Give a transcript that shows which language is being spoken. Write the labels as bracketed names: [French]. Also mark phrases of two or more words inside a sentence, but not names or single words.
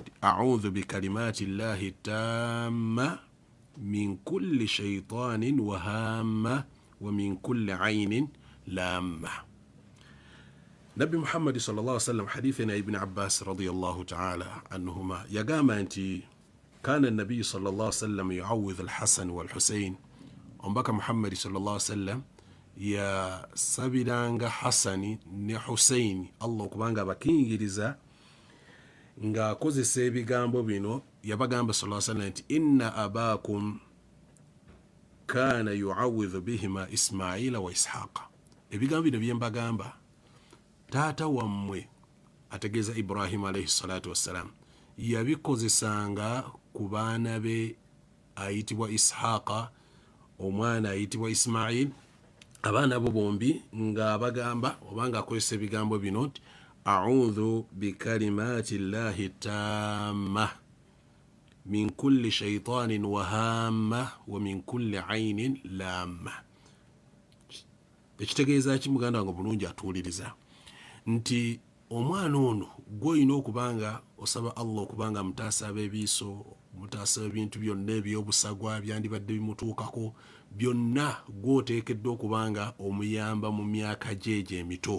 [Arabic] أعوذ بكلمات الله التامة من كل شيطان وهامة ومن كل عين لامة. نبي محمد صلى الله عليه وسلم حديثنا ابن عباس رضي الله تعالى عنهما [Ganda] yagamba nti [Arabic] كان النبي صلى الله عليه وسلم يعوذ الحسن والحسين. [Ganda] Ombaka Muhammad [Arabic] صلى الله عليه وسلم [Ganda] ya sabiranga Hasani ne Husaini Allah kubanga bakingiriza nga akozesa ebigambo bino. Yabagamba [Arabic] صلى الله عليه وسلم [Ganda] nti [Arabic] إن أباكم كان يعوذ بهما إسماعيل وإسحاق. [Ganda] Ebigambo bino byembagamba taata wammwe ategeeza Ibrahim [Arabic] عليه الصلاة والسلام [Ganda] yabikozesanga ku baana be ayitibwa Ishaqa, omwana ayitibwa Ismail, abaana bo bombi nga abagamba obanga akozesa ebigambo bino nti [Arabic] أعوذ بكلمات الله التامة من كل شيطان وهامة ومن كل عين لامة. [Ganda] Ekitegeeza ki muganda wange bulungi atuuliriza nti omwana ono gw'olina okubanga osaba Allah okubanga mutaasa abeebiiso, mutaasa ebintu byonna ebyobusagwa byandibadde bimutuukako, byonna gw'oteekeddwa okubanga omuyamba mu myaka gye emito.